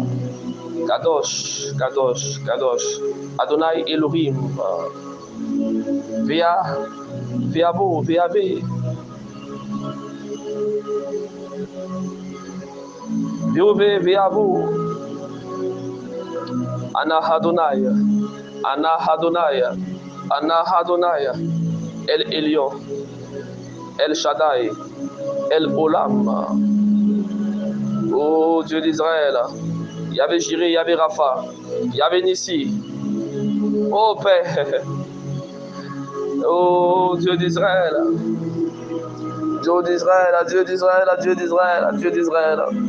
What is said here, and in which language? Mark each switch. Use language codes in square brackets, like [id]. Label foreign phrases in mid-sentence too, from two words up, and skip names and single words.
[he] קדוש, קדוש, קדוש, אדני אלהים, Veavo, Veave, Veove, Veavo, אנא אדני, אנא אדני, אנא אדני, אל עליון, אל שדי, אל עולם. [fr] Oh Dieu d'Israël, Yahvé Jiré, Yahvé Rapha, Yahvé Nissi. Oh Père, oh Dieu d'Israël, Dieu d'Israël, Dieu d'Israël, Dieu d'Israël, Dieu d'Israël.